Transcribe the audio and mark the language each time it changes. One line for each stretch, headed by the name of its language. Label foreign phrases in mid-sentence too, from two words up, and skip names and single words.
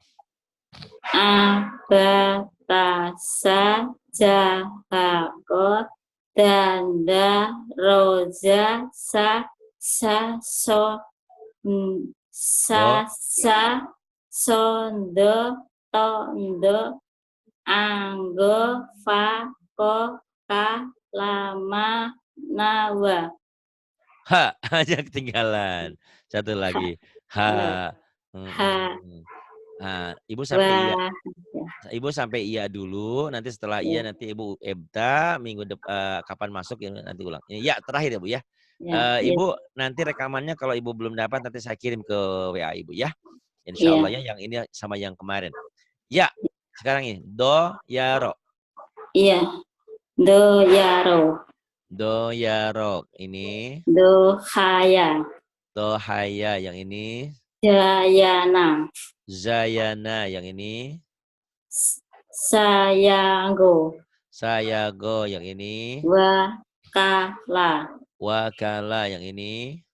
Indonesian: Abatasa. Jahako. Danda. Roza. Saso. Sasa. Sondo. Tondo. Anggo. Fako. Lama. Nawa. Ha, aja ketinggalan. Satu lagi. Ha. Ibu sampai iya. Ibu sampai iya dulu. Nanti setelah iya nanti Ibu ebda minggu depan kapan masuk ya nanti ulang. Ya terakhir ya Bu ya. Ibu nanti rekamannya kalau Ibu belum dapat nanti saya kirim ke WA Ibu ya. Insya Allah ya yang ini sama yang kemarin. Ya sekarang ini do yaro. Iya. Do yaro. Do yaro ini. Do haya. Do haya yang ini. Jayana. Zayana yang ini. Sayago. Sayago yang ini. Wakala. Wakala yang ini.